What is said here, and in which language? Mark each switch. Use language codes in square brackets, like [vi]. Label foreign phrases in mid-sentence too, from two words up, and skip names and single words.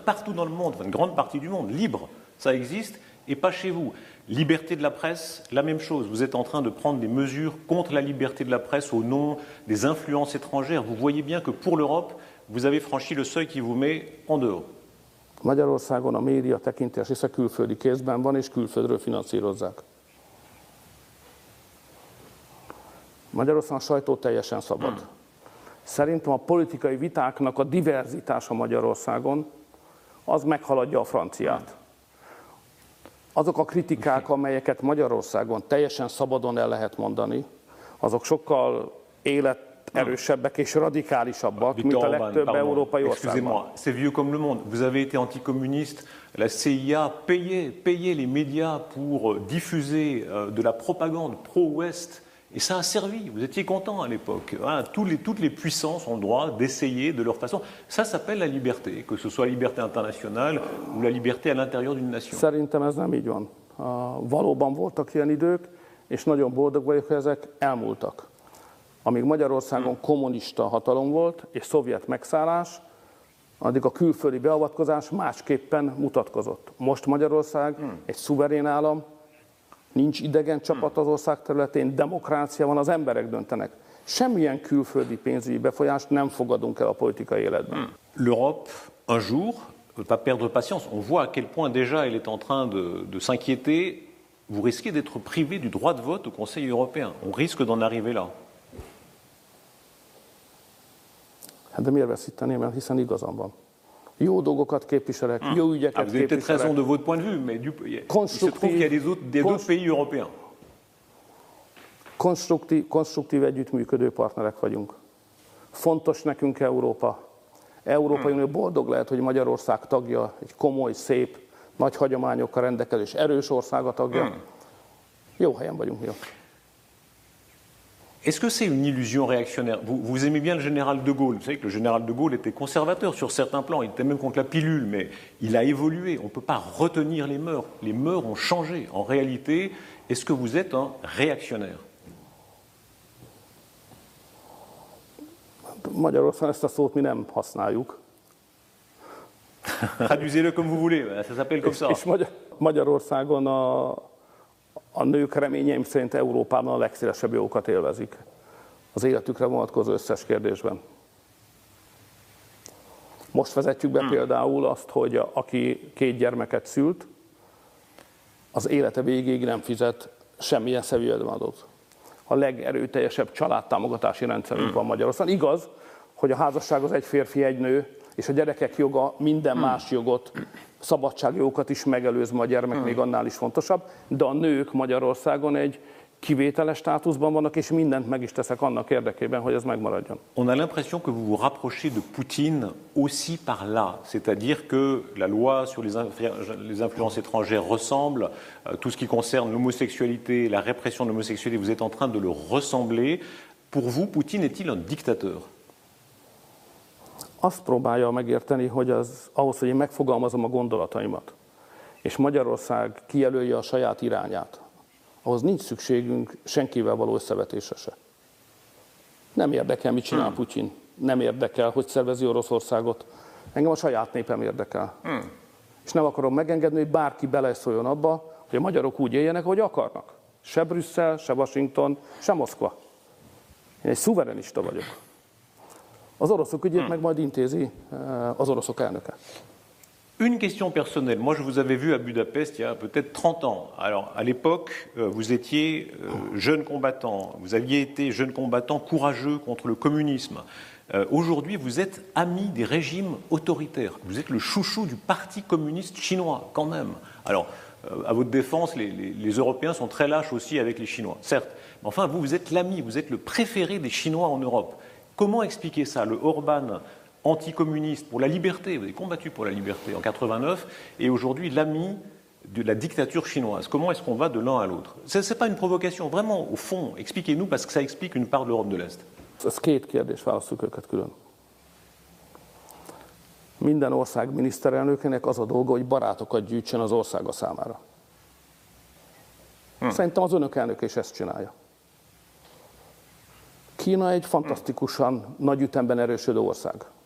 [fr] Partout dans le monde, une grande partie du monde, libre, ça existe, et pas chez vous. Liberté de la presse, la même chose. Vous êtes en train de prendre des mesures contre la liberté de la presse au nom des influences étrangères. Vous voyez bien que pour l'Europe, vous avez franchi le seuil qui vous met en dehors. [hu] Magyarországon a média tekintés része külföldi kézben van, és külföldről finanszírozzák. Magyarországon a sajtó teljesen szabad. Szerintem a politikai vitáknak a diverzitása Magyarországon az meghaladja a franciát. Azok a kritikák, amelyeket Magyarországon teljesen szabadon el lehet mondani, azok sokkal életerősebbek és radikálisabbak, mint a legtöbb európai országban. [fr] C'est vieux comme le monde. Vous avez été anticommuniste. La CIA payait les médias pour diffuser de la propagande pro-Ouest. Et ça a servi. Vous étiez content à l'époque. Hein, toutes les puissances ont le droit d'essayer de leur façon. Ça s'appelle la liberté, que ce soit la liberté internationale ou la liberté à l'intérieur d'une nation. [hu] Szerintem ez nem így van. Valóban voltak ilyen idők, és nagyon boldog vagyok, hogy ezek elmúltak. Amíg Magyarországon kommunista hatalom volt, és szovjet megszállás, addig a külföldi beavatkozás másképpen mutatkozott. Most Magyarország egy szuverén állam, nincs idegen csapat az ország területén, demokrácia van, az emberek döntenek. Semmilyen külföldi pénzügyi befolyást nem fogadunk el a politikai életben. [fr] L'Europe, un jour, ne pas perdre patience. On voit à quel point déjà elle est en train de s'inquiéter. Vous risquez d'être privé du droit de vote au Conseil européen. On risque d'en arriver là. [hu] Hát de miért veszíteném el, hiszen igazam van. Jó dolgokat képviselek, jó ügyeket [fr] vous avez peut-être raison de votre point de vue, mais il se trouve qu'il y a des autres pays européens. [hu] Konstruktív együttműködő partnerek vagyunk. Fontos nekünk Európa. Európai Unió boldog lehet, hogy Magyarország tagja, egy komoly, szép, nagy hagyományokkal rendelkező, erős ország a tagja. Jó helyen vagyunk mi. [fr] Est-ce que c'est une illusion réactionnaire? Vous aimez bien le général de Gaulle. Vous savez que le général de Gaulle était conservateur sur certains plans. Il était même contre la pilule, mais il a évolué. On ne peut pas retenir les mœurs. Les mœurs ont changé. En réalité, est-ce que vous êtes un réactionnaire? [hu] Magyarországon ezt a szót mi nem használjuk. [fr] Traduisez-le comme vous voulez, ça s'appelle comme ça. [hu] És Magyarországon a nők reményeim szerint Európában a legszélesebb jogokat élvezik az életükre vonatkozó összes kérdésben. Most vezetjük be például azt, hogy aki 2 gyermeket szült, az élete végéig nem fizet semmilyen jövedelemadót. A legerőteljesebb családtámogatási rendszerünk van Magyarországon. Igaz, hogy a házasság az egy férfi, egy nő, és a gyerekek joga minden más jogot, szabadságjogokat is megelőz, ma a gyermek még annál is fontosabb, de a nők Magyarországon egy kivételes státuszban vannak, és mindent meg is teszek annak érdekében, hogy ez megmaradjon. [fr] On a l'impression que vous vous rapprochez de Poutine aussi par là, c'est-à-dire que la loi sur les influences étrangères ressemble, tout ce qui concerne l'homosexualité, la répression de l'homosexualité, vous êtes en train de le ressembler. Pour vous, Poutine est-il un dictateur? [hu] Azt próbálja megérteni, hogy ahhoz, hogy én megfogalmazom a gondolataimat, és Magyarország kijelölje a saját irányát, ahhoz nincs szükségünk senkivel való összevetésre se. Nem érdekel, mit csinál Putyin, nem érdekel, hogy szervezi Oroszországot, engem a saját népem érdekel. És nem akarom megengedni, hogy bárki beleszóljon abba, hogy a magyarok úgy éljenek, ahogy akarnak. Se Brüsszel, se Washington, se Moszkva. Én egy szuverenista vagyok. Az oroszok ügyét meg majd intézi az oroszok elnöke. [fr] Une question personnelle. Moi, je vous avais vu à Budapest il y a peut-être 30 ans. Alors, à l'époque, vous étiez jeune combattant. Vous aviez été jeune combattant courageux contre le communisme. Aujourd'hui, vous êtes ami des régimes autoritaires. Vous êtes le chouchou du Parti communiste chinois, quand même. Alors, à votre défense, les Européens sont très lâches aussi avec les Chinois, certes. Mais enfin, vous êtes l'ami, vous êtes le préféré des Chinois en Europe. Comment expliquer ça? Le Orban anticommuniste pour la liberté, vous avez combattu pour la liberté en 89, et aujourd'hui l'ami de la dictature chinoise. Comment est-ce qu'on va de l'un à l'autre? Ce n'est pas une provocation, vraiment, au fond, expliquez-nous, parce que ça explique une part de l'Europe de l'Est. [hu] Ez 2 kérdés, válaszoljuk őket külön. Minden ország miniszterelnökének az a dolga, hogy barátokat gyűjtsen az országa számára. Szerintem az önök elnöke is ezt csinálja. Kína egy fantasztikusan nagy ütemben erősödő ország.